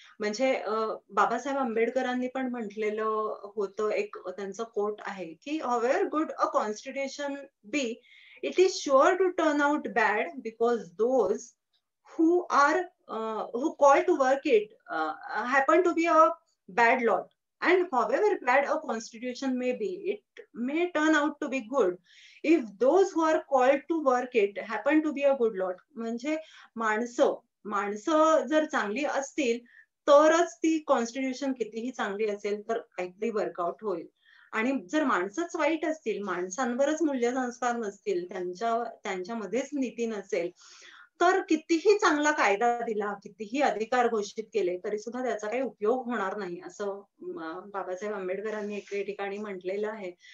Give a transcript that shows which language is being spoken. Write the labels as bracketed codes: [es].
[mr] म्हणजे बाबासाहेब आंबेडकरांनी पण म्हटलेलं होतं, एक त्यांचं कोट आहे, की [en] "However good a constitution be, it is sure to turn out bad because those who are who call to work it happen to be a bad lot." And however bad a constitution may be, it may turn out to be good if those who are called to work it happen to be a good lot. [mr] म्हणजे माणसं माणसं जर चांगली असतील तरच ती constitution कितीही चांगली असेल तर काहीतरी वर्कआउट होईल. आणि जर माणसंच वाईट असतील, माणसांवरच मूल्यसंस्कार नसतील, त्यांच्यामध्येच नीती नसेल, तर कितीही चांगला कायदा दिला, कितीही अधिकार घोषित केले, तरी सुद्धा त्याचा काही उपयोग होणार नाही, असं बाबासाहेब आंबेडकरांनी एके ठिकाणी म्हटलेलं आहे.